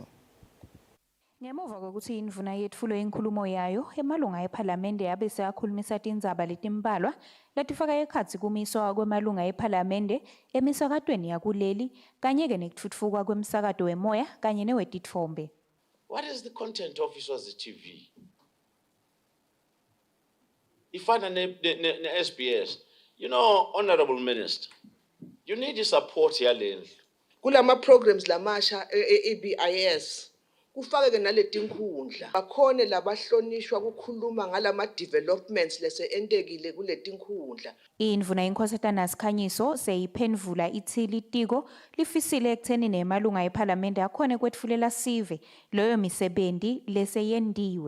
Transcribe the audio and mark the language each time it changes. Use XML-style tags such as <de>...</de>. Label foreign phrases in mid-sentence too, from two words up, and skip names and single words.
<ss>Ngemuva kokuthi indvuna yetfulwe inkulumo yayo emalunga ePhalamende yabe seyakhulumisa tindzaba letimbalwa latifaka ekhatsi kumiswa kwemalunga ePhalamende emisakatweni yakuleli kanye ke nekutfutfukwa kwemsakato wemoya kanye newetitfombe.</ss> <en>What is the content of Eswatini TV?</en> <ss>Ifana ne SBS.</ss> <en>You know, Honorable Minister, you need the support here.</en> <ss>Kulama programs lamasha EBIS. kufake naletinkhundla bakhone labahlonishwa ukukhuluma ngalama developments lese entekile kuletinkhundla. Indvuna inkosatana Sikhanyiso seyiphendvula ithi litiko lifisile ekutheni nemalunga ePhalamende akhone kwetfulela sive loyo misebenzi leseyendiwe.</ss>